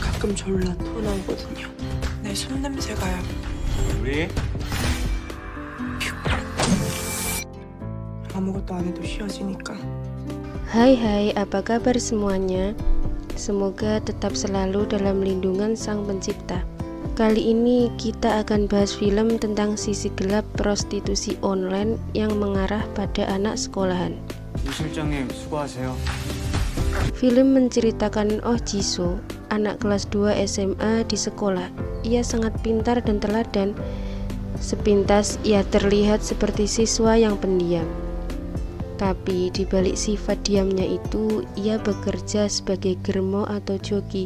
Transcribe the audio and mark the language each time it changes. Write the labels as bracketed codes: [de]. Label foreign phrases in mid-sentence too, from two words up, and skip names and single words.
[ko] 지금 졸라 토 나오거든요. 내 손냄새가요. 우리 아무것도 안 해도 쉬어지니까. [id] Hai, apa kabar semuanya? Semoga tetap selalu dalam lindungan Sang Pencipta. Kali ini kita akan bahas film tentang sisi gelap prostitusi online yang mengarah pada anak sekolahan. [ko] 유 실장님 수고하세요. [id] Film menceritakan Oh Jisoo, anak kelas 2 SMA di sekolah. Ia sangat pintar dan teladan. Sepintas ia terlihat seperti siswa yang pendiam. Tapi di balik sifat diamnya itu, ia bekerja sebagai germo atau joki.